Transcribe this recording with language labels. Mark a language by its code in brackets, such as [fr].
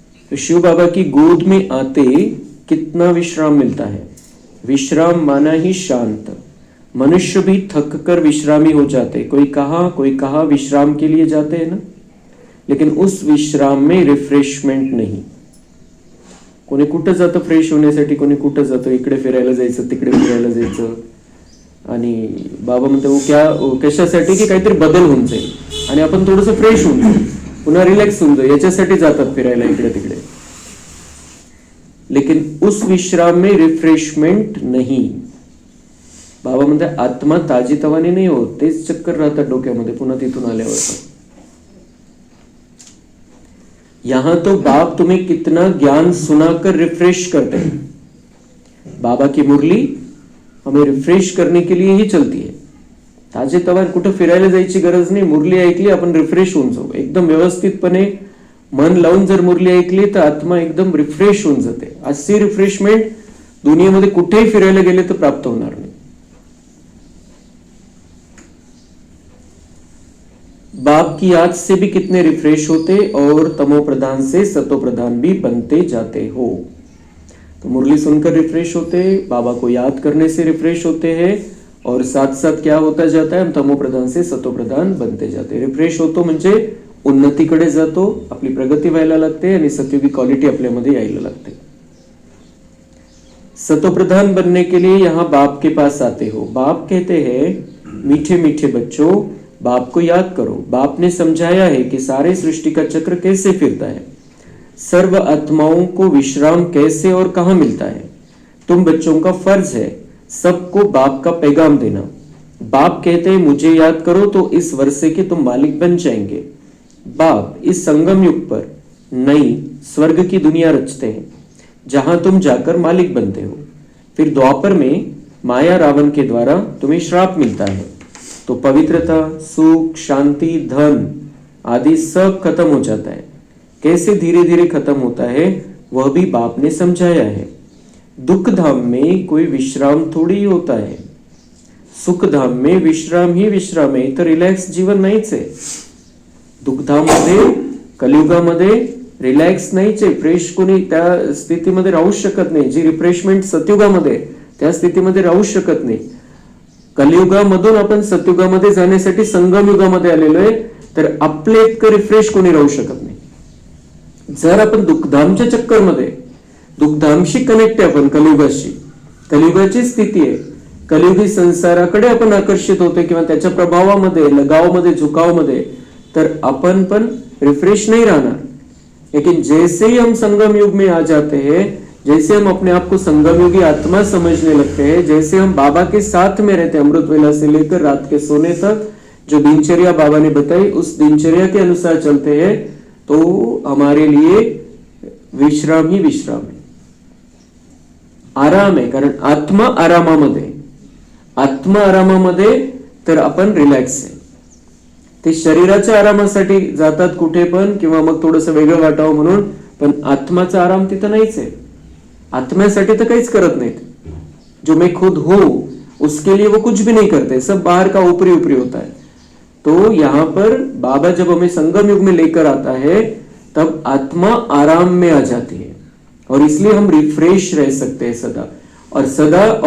[hi] तो शिव बाबा की गोद में आते कितना विश्राम मिलता है। विश्राम माना ही शांत। मनुष्य भी थक कर विश्रामी हो जाते, कोई कहा विश्राम के लिए जाते हैं ना, लेकिन उस विश्राम में रिफ्रेशमेंट नहीं। [mr] कोणी कुठं जातं फ्रेश होण्यासाठी, कोणी कुठं जातं इकडे फिरायला जायचं तिकडे फिरायला जायचं, आणि बाबा म्हणतो क्या कशासाठी की काहीतरी बदल होऊन जाईल आणि आपण थोडंसं फ्रेश होऊन जाऊ, पुन्हा रिलॅक्स होऊन जाऊ, याच्यासाठी जातात फिरायला इकडे तिकडे। [hi] लेकिन उस विश्राम में रिफ्रेशमेंट नहीं। [mr] बाबा म्हणते आत्मा ताजीतवानी नाही होत, तेच चक्कर राहतात डोक्यामध्ये पुन्हा तिथून आल्यावर। [hi] यहां तो बाप तुम्हें कितना ज्ञान सुनाकर रिफ्रेश करते हैं। बाबा की मुरली हमें रिफ्रेश करने के लिए ही चलती है। ताजेतवान कुठं फिरायला जायची गरज नाही, मुरली ऐकली आपण रिफ्रेश होऊन जाऊ, एकदम व्यवस्थितपणे मन लावून जर मुरली ऐकली तर आत्मा एकदम रिफ्रेश होऊन जाते। अशी रिफ्रेशमेंट दुनियेमध्ये कुठेही फिरायला गेले तर प्राप्त होणार नाही। बाप की याद से भी कितने रिफ्रेश होते और तमो प्रधान से सतो प्रधान भी बनते जाते हो। तो मुरली सुनकर रिफ्रेश होते, बाबा को याद करने से रिफ्रेश होते हैं और साथ साथ क्या होता जाता है, हम तमो प्रधान से सतो प्रधान बनते जाते। [mr] रिफ्रेश होतो म्हणजे उन्नतीकडे जातो, आपली प्रगती व्हायला लागते आणि सत्युगी क्वालिटी आपल्यामध्ये यायला लागते। [hi] सतोप्रधान बनने के लिए यहाँ बाप के पास आते हो। बाप कहते हैं मीठे मीठे बच्चों बाप को याद करो। बाप ने समझाया है कि सारे सृष्टि का चक्र कैसे फिरता है, सर्व आत्माओं को विश्राम कैसे और कहां मिलता है। तुम बच्चों का फर्ज है सबको बाप का पैगाम देना। बाप कहते हैं मुझे याद करो तो इस वर्षे के तुम मालिक बन जाएंगे। बाप इस संगम युग पर नई स्वर्ग की दुनिया रचते हैं जहां तुम जाकर मालिक बनते हो। फिर द्वापर में माया रावण के द्वारा तुम्हें श्राप मिलता है, तो पवित्रता सुख शांति धन आदि सब खत्म हो जाता है। कैसे धीरे धीरे खत्म होता है वह भी बाप ने समझाया है। दुख धाम में कोई विश्राम थोड़ी ही होता है, सुख धाम में विश्राम ही विश्राम है। [mr] तर रिलॅक्स जीवन नाहीच आहे। दुःखधाममध्ये कलियुगामध्ये रिलॅक्स नाहीच आहे, फ्रेश कोणी त्या स्थितीमध्ये राहू शकत नाही। जी रिफ्रेशमेंट सतयुगामध्ये त्या स्थितीमध्ये राहू शकत नाही। कलियुगामधून आपण सतयुगामध्ये जाण्यासाठी संगम युगामध्ये आलेलो आहे, तर आपले इतकं रिफ्रेश कोणी राहू शकत नाही। जर आपण दुःखधामच्या चक्करमध्ये, दुःखधामशी कनेक्ट आहे आपण कलियुगाशी, कलियुगाची स्थिती आहे, कलियुगी संसाराकडे आपण आकर्षित होतो किंवा त्याच्या प्रभावामध्ये लगावमध्ये झुकावमध्ये, तर अपन पण रिफ्रेश नहीं रहना। [hi] लेकिन जैसे ही हम संगम युग में आ जाते हैं, जैसे हम अपने आप को संगम युगी आत्मा समझने लगते हैं, जैसे हम बाबा के साथ में रहते हैं, अमृत वेला से लेकर रात के सोने तक जो दिनचर्या बाबा ने बताई उस दिनचर्या के अनुसार चलते हैं, तो हमारे लिए विश्राम ही विश्राम है, [mr] आराम आहे। कारण आत्मा आरामामध्ये तर आपण रिलॅक्स आहे। ते शरीराच्या आरामासाठी जातात कुठे पण, किंवा मग थोडंसं वेगळं वाटावं म्हणून, पण आत्माचा आराम तिथं नाहीच आहे। आत्म्यासाठी तर काहीच करत नाहीत। [hi] जो मैं खुद हूं उसके लिए वो कुछ भी नहीं करते, सब बाहर का ऊपरी ऊपरी होता है। तो यहाँ पर बाबा जब हमें संगम युग में लेकर आता है तब आत्मा आराम में आ जाती है और इसलिए हम रिफ्रेश रह सकते हैं सदा और सदा।